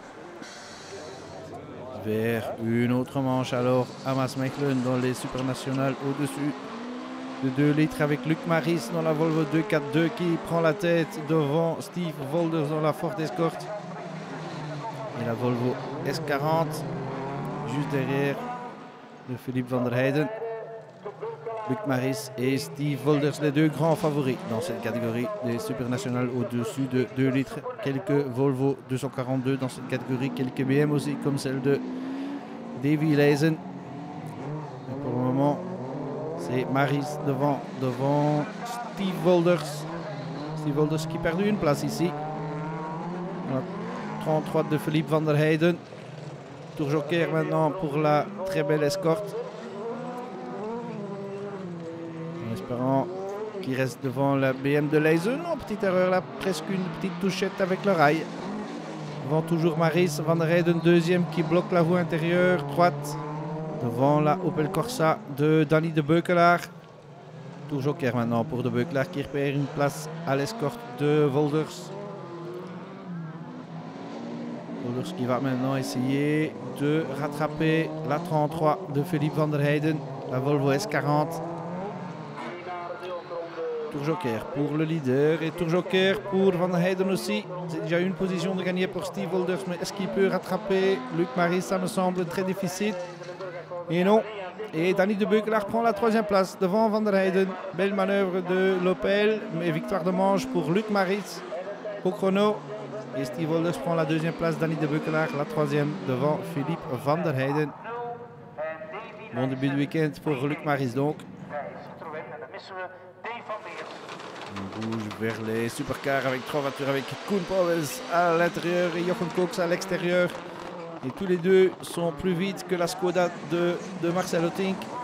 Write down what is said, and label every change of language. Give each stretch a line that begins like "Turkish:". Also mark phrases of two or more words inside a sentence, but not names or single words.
French: Vers une autre manche alors à Maasmechelen dans les supernationales au-dessus de 2 litres avec Luc Maris dans la Volvo 242 qui prend la tête devant Steve Volders dans la Ford Escort. Et la Volvo S40 juste derrière de Philippe van der Heijden. Luc Maris et Steve Volders, les 2 grands favoris dans cette catégorie des supernationales au-dessus de 2 litres. Quelques Volvo 242 dans cette catégorie, quelques BM aussi comme celle de Davy Leisen. Pour le moment, c'est Maris devant Steve Volders. Steve Volders qui perd une place ici. On a 33 de Philippe van der Heijden. Tour joker maintenant pour la très belle escorte. En espérant qu'il reste devant la BM de Leisen. Oh, petite erreur là, presque une petite touchette avec le rail. Devant toujours Maris, Van der Heijden 2e qui bloque la roue intérieure droite. Devant la Opel Corsa de Danny de Beukelaar. Tour joker maintenant pour de Beukelaar qui repère une place à l'escorte de Volders. Volders qui va maintenant essayer de rattraper la 33 de Philippe van der Heijden, la Volvo S40. Tour joker pour le leader et tour joker pour Van der Heijden aussi. C'est déjà une position de gagner pour Steve Volders, mais est-ce qu'il peut rattraper Luc Maris? Ça me semble très difficile. Et non. Et Danny de Beukelaar prend la 3e place devant Van der Heijden. Belle manœuvre de l'Opel, mais victoire de manche pour Luc Maris au chrono. Et Steve Volders prend la 2e place, Danny de Beukelaar la 3e devant Philippe van der Heijden. Bon début de week-end pour Luc Maris donc. On bouge vers les supercars avec 3 voitures avec Koen Pauwels à l'intérieur et Jochen Cox à l'extérieur. Et tous les 2 sont plus vite que la Skoda de Marcel Hottink.